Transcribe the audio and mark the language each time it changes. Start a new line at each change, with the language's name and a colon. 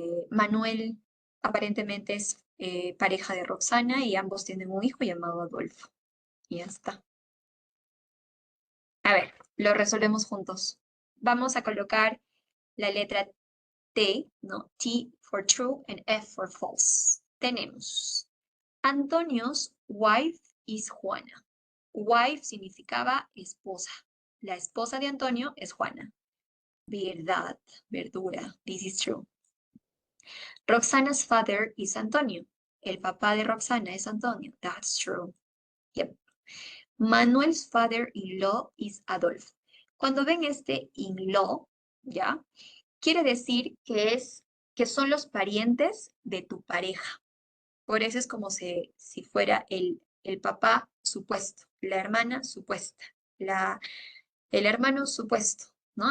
Spanish: Manuel aparentemente es pareja de Roxana y ambos tienen un hijo llamado Adolfo. Y ya está. A ver, lo resolvemos juntos. Vamos a colocar la letra T, ¿no?
English: T for true and F for false.
Spanish: Tenemos
English: Antonio's wife is Juana.
Spanish: Wife significaba esposa. La esposa de Antonio es Juana. Verdad, verdura.
English: This is true. Roxana's father is Antonio.
Spanish: El papá de Roxana es Antonio.
English: That's true. Yep. Manuel's father-in-law is Adolfo.
Spanish: Cuando ven este in-law, ¿ya? Quiere decir que son los parientes de tu pareja. Por eso es como si fuera el papá supuesto, la hermana supuesta, el hermano supuesto, ¿no?